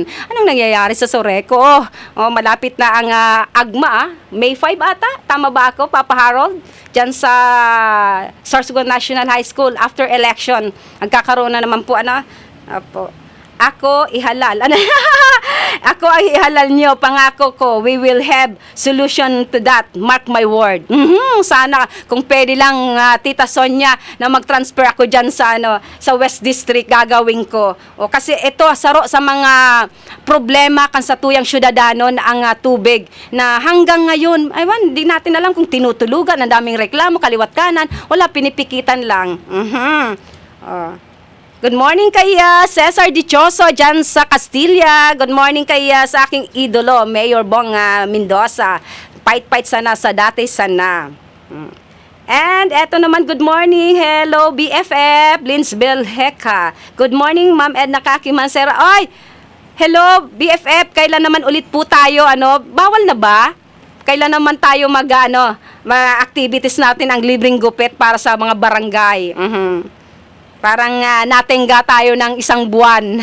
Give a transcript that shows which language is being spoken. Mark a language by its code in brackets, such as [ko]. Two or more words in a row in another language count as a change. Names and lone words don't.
[tl] Anong nangyayari sa Soreco? Malapit na ang AGMA, May 5 ata? Tama ba ako, Papa Harold? Diyan sa Sorsogon National High School [en] after election. [tl] Nagkakaroon na naman po, Ako ihalal. Ako ay ihalal nyo. Pangako ko, [en] we will have solution to that. [tl] Mark my [en] word. [tl] Sana kung pwede lang, Tita Sonia, na mag-transfer ako dyan sa West District, gagawin ko. Kasi ito, saro sa mga problema kan sa tuyang syudadano na ang tubig na hanggang ngayon, hindi natin alam kung tinutulugan, ang daming reklamo, kaliwat kanan, wala, pinipikitan lang. [en] Good morning [tl] kay Cesar Dichoso dyan sa Castilla. [en] Good morning [tl] kay sa aking idolo, Mayor Bong Mendoza. Fight sana sa dati sana. And eto naman, [en] good morning. Hello, BFF, Linsville Heka. Good morning, Ma'am Edna Kaki Mansera. Ay, hello, BFF. [tl] Kailan naman ulit po tayo, bawal na ba? Kailan naman tayo mga activities natin ang libreng gupit para sa mga barangay? Parang natingga tayo ng 1 buwan.